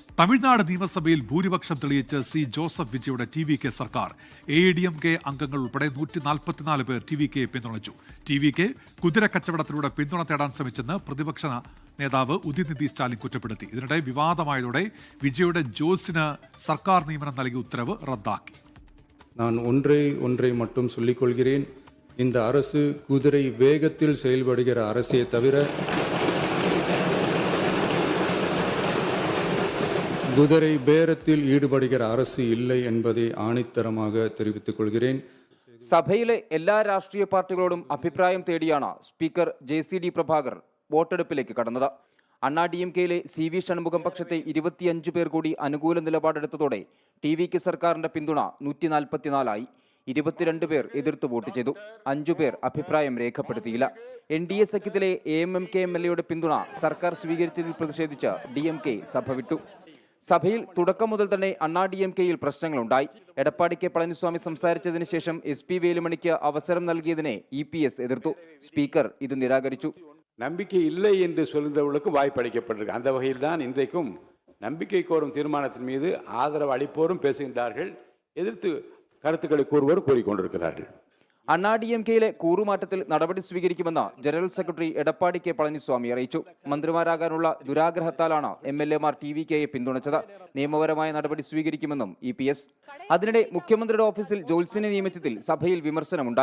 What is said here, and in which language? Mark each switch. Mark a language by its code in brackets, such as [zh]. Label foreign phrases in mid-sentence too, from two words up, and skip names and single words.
[ml] തമിഴ്നാട് നിയമസഭയിൽ ഭൂരിപക്ഷം തെളിയിച്ച് സി ജോസഫ് വിജയുടെ TVK സർക്കാർ. ADMK അംഗങ്ങൾ ഉൾപ്പെടെ 144 പേർ TVKയെ പിന്തുണച്ചു. TVK കുതിരക്കച്ചവടത്തിലൂടെ പിന്തുണ തേടാൻ ശ്രമിച്ചെന്ന് പ്രതിപക്ഷ നേതാവ് ഉദയനിധി സ്റ്റാലിൻ കുറ്റപ്പെടുത്തി. ഇതിനിടെ വിവാദമായതോടെ വിജയുടെ ജോസിന് സർക്കാർ നിയമനം നൽകിയ ഉത്തരവ് റദ്ദാക്കി. [ta] நான் ஒன்றை மட்டும் சொல்லிக் கொள்கிறேன். இந்த அரசு குதிரை வேகத்தில் செயல்படுகிற அரசே தவிர குதிரை பேரத்தில் ஈடுபடுகிற அரசு இல்லை என்பதை ആണിത്തരமாக தெரிவித்துக் கொள்கிறேன். [ml] സഭയിലെ എല്ലാ രാഷ്ട്രീയ പാർട്ടികളോടും അഭിപ്രായം തേടിയാണ് സ്പീക്കർ JCD പ്രഭാകർ വോട്ടെടുപ്പിലേക്ക് കടന്നത്. അണ്ണാ DMKയിലെ CV ഷൺമുഖം പക്ഷത്തെ 25 പേർ കൂടി അനുകൂല നിലപാടെടുത്തതോടെ TVK സർക്കാരിന്റെ പിന്തുണ 144 ആയി. 22 പേർ എതിർത്ത് വോട്ട് ചെയ്തു. 5 പേർ അഭിപ്രായം രേഖപ്പെടുത്തിയില്ല. NDA സഖ്യത്തിലെ AMMK MLAയുടെ പിന്തുണ സർക്കാർ സ്വീകരിച്ചതിൽ പ്രതിഷേധിച്ച് DMK സഭ വിട്ടു. സഭയിൽ തുടക്കം മുതൽ തന്നെ അണ്ണാ DMKയിൽ പ്രശ്നങ്ങളുണ്ടായി. എടപ്പാടി കെ പളനിസ്വാമി സംസാരിച്ചതിന് ശേഷം SP വേലുമണിക്ക് അവസരം നൽകിയതിനെ EPS എതിർത്തു. സ്പീക്കർ ഇത് നിരാകരിച്ചു. [ta] நம்பிக்கை இல்லை என்று சொல்கிறவர்களுக்கு வாய்ப்பு அளிக்கப்பட்டிருக்கு. அந்த வகையில் தான் இன்றைக்கும் நம்பிக்கை கோரும் தீர்மானத்தின் மீது ஆதரவு அளிப்போரும் பேசுகின்றார்கள், எதிர்த்து கருத்துக்களை கூறுவோரும் கூறிக்கொண்டிருக்கிறார்கள். [ml] അണ്ണാ DMKയിലെ കൂറുമാറ്റത്തിൽ നടപടി സ്വീകരിക്കുമെന്ന് ജനറൽ സെക്രട്ടറി എടപ്പാടി കെ പളനിസ്വാമി അറിയിച്ചു. മന്ത്രിമാരാകാനുള്ള ദുരാഗ്രഹത്താലാണ് MLAമാർ TVKയെ പിന്തുണച്ചത്. നിയമപരമായ നടപടി സ്വീകരിക്കുമെന്നും EPS. അതിനിടെ മുഖ്യമന്ത്രിയുടെ ഓഫീസിൽ ജോത്സ്യനെ നിയമിച്ചതിൽ സഭയിൽ വിമർശനമുണ്ടായി.